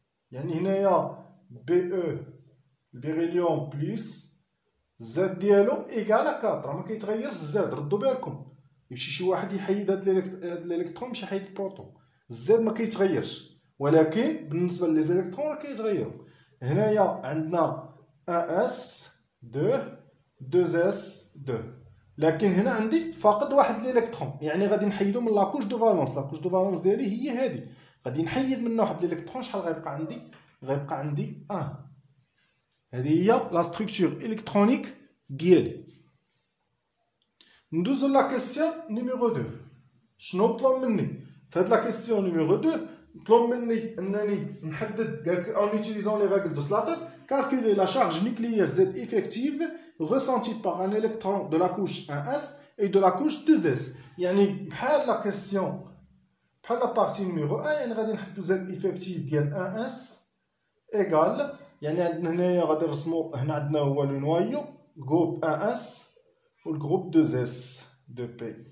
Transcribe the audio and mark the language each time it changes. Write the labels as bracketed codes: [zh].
[fr] Yani, il y a Be, le beryllium plus, Z [ar] ديالو [fr] égal à 4. [ar] ما كيتغيرش Z. ردوا بالكم. يمشي شي واحد يحيد هاد الالكترون يمشي يحيد البروتون. Z ما كيتغيرش. ولكن بالنسبه للإلكترون راه كيتغيروا. هنايا عندنا 1s 2 2s 2. لكن هنا عندي فاقد واحد الالكترون، يعني غادي نحيدو من لاكوش دو فالونس. لاكوش دو فالونس ديالي هي هذه، غادي نحيد منها واحد الالكترون. شحال غيبقى عندي؟ غيبقى عندي 1. هذه هي لا ستركتور الكترونيك ديالي. ندوزو لا كيسيون نيميرو 2. شنو طلب مني في هاد لا كيسيون نيميرو 2؟ طلب مني انني نحدد [fr] en utilisant les règles de Slater calculer la charge nucléaire Z effective ressentie par un électron de la couche 1s et de la couche 2s. [ar] يعني بحال لا كيسيون بحال لا بارتي نيميرو 1، يعني غادي نحددو Z effective ديال 1s ايغال، يعني عندنا هنايا غادي نرسمو هنا عندنا هو لو نوايو جروب 1s والجروب 2s 2p.